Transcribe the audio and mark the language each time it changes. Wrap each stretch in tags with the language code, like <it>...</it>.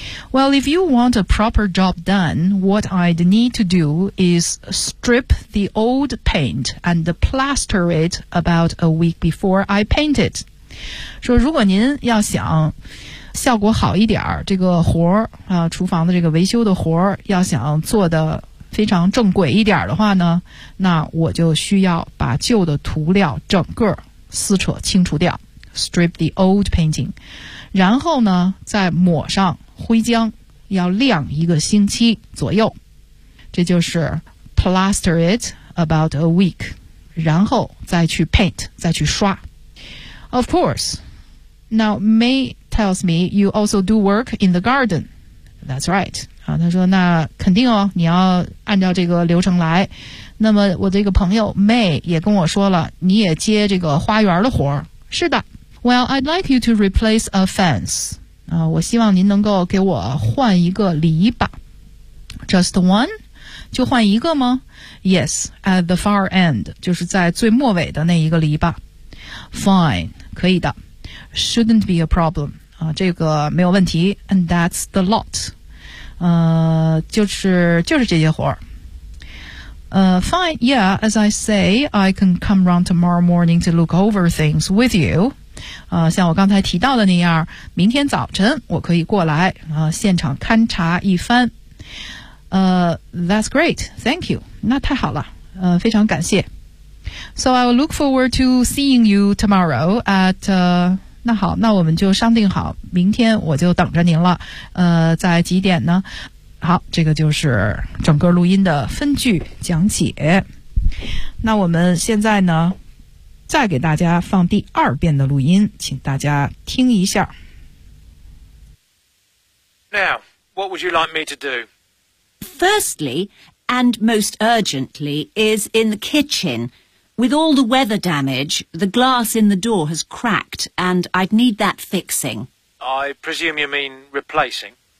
<en>Well, if you want a proper job done, what I'd need to do is strip the old paint and plaster it about a week before I paint it.</en> <zh>说如果您要想效果好一点，这个活啊，厨房的这个维修的活要想做的非常正规一点的话呢，那我就需要把旧的涂料整个撕扯清除掉，</zh> <en>strip the old painting，</en> <zh>然后呢再抹上灰浆，要晾一个星期左右。这就是</zh> <en>plaster it about a week，</en> <zh>然后再去 paint， 再去刷。</zh> <en>Of course， Now May tells me you also do work in the garden. That's right.</en> <zh>啊，他说那肯定哦，你要按照这个流程来。那么我这个朋友 May 也跟我说了，你也接这个花园的活。是的。</zh> <en>Well, I'd like you to replace a fence.</en> <zh>我希望您能够给我换一个篱笆。</zh> <en>Just one?</en> <zh>就换一个吗？</zh> <en>Yes, at the far end.</en> <zh>就是在最末尾的那一个篱笆。</zh> <en>Fine,</en> <zh>可以的。</zh> <en>Shouldn't be a problem.</en> <zh>这个没有问题。</zh> <en>And that's the lot.</en> <zh>就是这些活儿。</zh> <en>Fine, yeah, as I say, I can come round tomorrow morning to look over things with you.</en> <zh>像我刚才提到的那样，明天早晨我可以过来，现场勘察一番。</zh> <en>That's great. Thank you.</en> <zh>那太好了。非常感谢。</zh> <en>So I will look forward to seeing you tomorrow at,</en> <zh>那好，那我们就商定好，明天我就等着您了。在几点呢？好，这个就是整个录音的分句讲解。那我们现在呢，再给大家放第二遍的录音，请大家听一下。</zh> <en>Now, what would you like me to do? Firstly, and most urgently, is in the kitchen. With all the weather damage, the glass in the door has cracked, and I'd need that fixing. I presume you mean replacing?</en>